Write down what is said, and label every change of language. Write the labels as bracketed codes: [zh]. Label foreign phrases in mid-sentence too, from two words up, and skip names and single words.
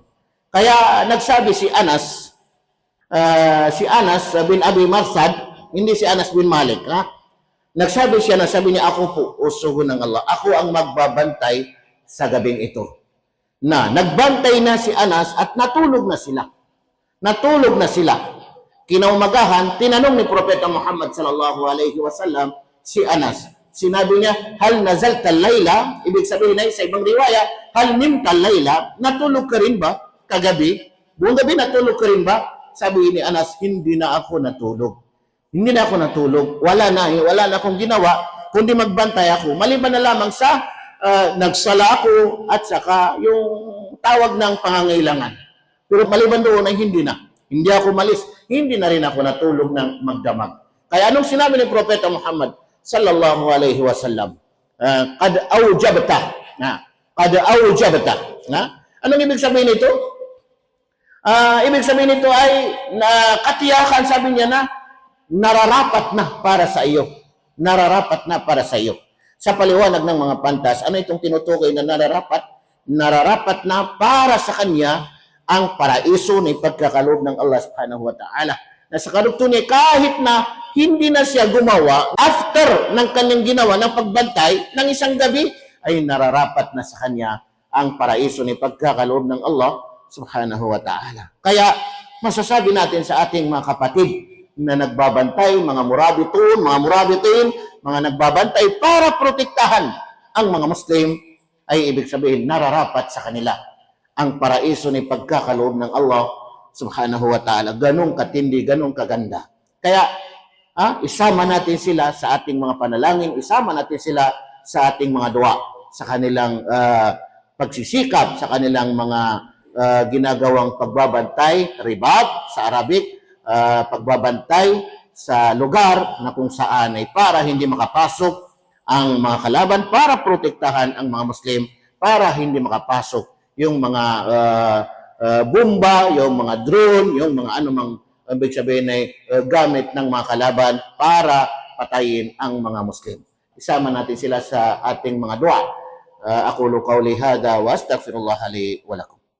[tl] Kaya nagsabi si Anas bin Abi Marsad, hindi si Anas bin Malik, nagsabi siya, sabi niya, ako po, usugo ng Allah, ako ang magbabantay sa gabing ito. Nagbantay na si Anas at natulog na sila. Kinaumagahan, tinanong ni Propeta Muhammad [ar] صلى الله عليه وسلم [tl] si Anas. Sinabi niya, [ar] هل نزلت الليلة? [tl] Ibig sabihin ay sa ibang riwaya, [ar] هل نمت الليلة? [tl] Natulog ka rin ba kagabi? Buong gabi natulog ka rin ba? Sabi ni Anas, hindi na ako natulog. Wala na akong ginawa, kundi magbantay ako. Maliban na lamang sa nagsala ako at saka yung tawag ng pangangailangan. Pero maliban doon ay hindi na. Hindi ako malis. Hindi na rin ako natulog ng magdamag. Kaya anong sinabi ni Propeta Muhammad [ar] صلى الله عليه وسلم? قد أوجبت. قد أوجبت. [tl] Anong ibig sabihin nito? Ibig sabihin nito ay katiyakan, sabi niya na nararapat na para sa iyo. Nararapat na para sa iyo. Sa paliwanag ng mga pantas, ano itong tinutukoy na nararapat? Nararapat na para sa kanya ang paraiso na ipagkakaloob ng Allah [ar] سبحانه وتعالى. [tl] Na sa karugtong kahit na hindi na siya gumawa, after ng kanyang ginawa ng pagbantay ng isang gabi, ay nararapat na sa kanya ang paraiso na ipagkakaloob ng Allah [ar] سبحانه وتعالى. [tl] Kaya masasabi natin sa ating mga kapatid na nagbabantay, mga murabitin, mga nagbabantay para protektahan ang mga Muslim, ay ibig sabihin nararapat sa kanila ang paraiso ni pagkakaloob ng Allah [ar] سبحانه وتعالى. [tl] Ganong katindi, ganong kaganda. Kaya isama natin sila sa ating mga panalangin, isama natin sila sa ating mga dua, sa kanilang pagsisikap, sa kanilang mga ginagawang pagbabantay, ribat sa Arabic, pagbabantay sa lugar na kung saan ay para hindi makapasok ang mga kalaban, para protektahan ang mga Muslim, para hindi makapasok yung mga bomba, yung mga drone, yung mga anumang ibig sabihin ay gamit ng mga kalaban para patayin ang mga Muslim. Isama natin sila sa ating mga dua. [ar] أقول قولي هذا وأستغفر الله لي ولكم.